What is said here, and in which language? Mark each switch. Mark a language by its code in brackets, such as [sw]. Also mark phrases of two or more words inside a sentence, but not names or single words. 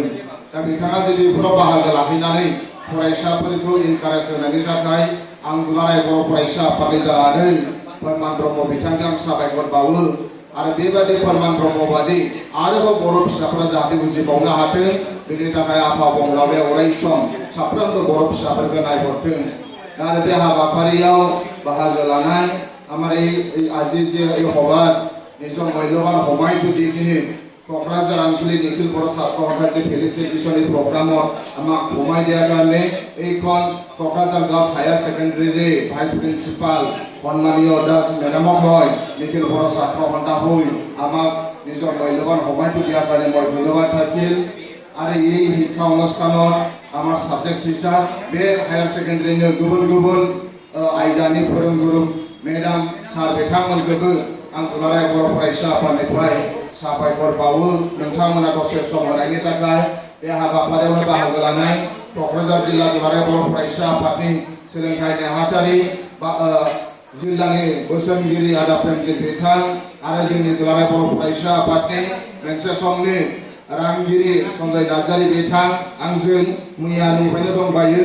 [brx] दा बिथाङा जुदि बेफोराव बाहागो लाहैनानै फरायसाफोरखौ इनकारेज होनायनि थाखाय आं दुलाराय बर' फरायसा आफादनि जानानै फोरमान ब्रह्म बिथांखौ आं साबायखर बावो आरो बेबायदि फोरमान ब्रह्म बादि आरोबाव बर' फिसाफोरा जाहाथे बुजिबावनो हाथों बेनि थाखाय आफा बंलावरिया अराय सम साफ्रोमबो बर' फिसाफोरखौ नायहरथों। आरो बे हाबाफारियाव बाहागो लानाय [as] আমার আজি যে এই সভাত নিজৰ মূল্যৱান সময়টো দি কিনে কক্ৰাঝাৰ আঞ্চলিক নিখিল বড়ো ছাত্ৰ সন্থাৰ যে [en] felicitation programme [as] আমাক সময় দিয়াৰ কাৰণে এইখন কক্ৰাঝাৰ গাৰ্লছ হায়াৰ ছেকেণ্ডেৰীৰে ভাইচ প্ৰিন্সিপাল সন্মানীয় দাস মেডামক মই নিখিল বড়ো ছাত্ৰ সন্থা হৈ আমাক নিজৰ মূল্যৱান সময়টো দিয়াৰ কাৰণে মই ধন্যবাদ থাকিল। আৰু এই শিক্ষা অনুষ্ঠানত আমাৰ সাবজেক্ট টিচাৰ [brx] बे हायार सेकेन्डारिनि गुबुन गुबुन आयदानि फोरोंगुरु मेडाम सार बिथांमोनखौबो आं दुलाराय बर' फरायसा आफादनिफ्राय साबायखर बावो। नोंथांमोना दसे सम होनायनि थाखाय बे हाबाफारियावनो बाहागो लानाय क'क्राझार जिल्ला दुलाराय बर' फरायसा आफादनि सोलोंथाइ नेहाथारि जिल्लानि बोसोनगिरि आदा प्रेमजित बिथां आरो जोंनि दुलाराय बर' फरायसा आफादनि मोनसे समनि रांगिरि संजय नार्जारि बिथां आंजों मैयानिफ्रायनो दंबायो।